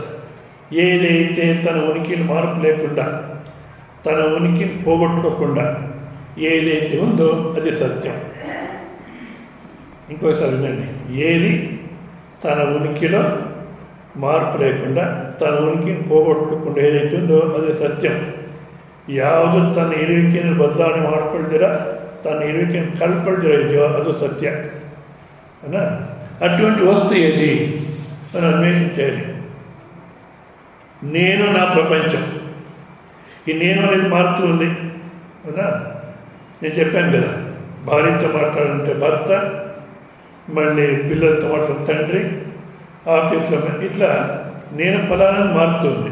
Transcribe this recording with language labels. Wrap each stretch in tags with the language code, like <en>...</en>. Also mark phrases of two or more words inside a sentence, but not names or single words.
<te>ఏదైతే తన ఉనికిని మార్పు లేకుండా, తన ఉనికిని పోగొట్టుకోకుండా ఏదైతే ఉందో అది సత్యం. ఇంకోసారి వినండి. ఏది తన ఉనికిలో మార్పు లేకుండా, తన ఉనికిని పోగొట్టుకోకుండా ఏదైతే ఉందో అది సత్యం.</te> <kn>ಯಾವುದು ತನ್ನ ಇರುವಿಕೆಯನ್ನು ಬದಲಾವಣೆ ಮಾಡ್ಕೊಳ್ತೀರಾ, ತನ್ನ ಇರುವಿಕೆಯನ್ನು ಕಳ್ಕೊಳ್ತೀರಾ ಇದೆಯೋ ಅದು ಸತ್ಯ ಅಲ್ಲ.</kn> <te>అటువంటి వస్తువు ఏది అని అన్వేషణ చేయాలి. నేను నా ప్రపంచం, ఈ నేను అనేది మారుతూ ఉంది అవునా. నేను చెప్పాను కదా, భార్యతో మాట్లాడాలంటే భర్త, మళ్ళీ పిల్లలతో మాట్లాడిన తండ్రి, ఆఫీస్లో ఇట్లా నేను ఫలానా మారుతుంది.</te>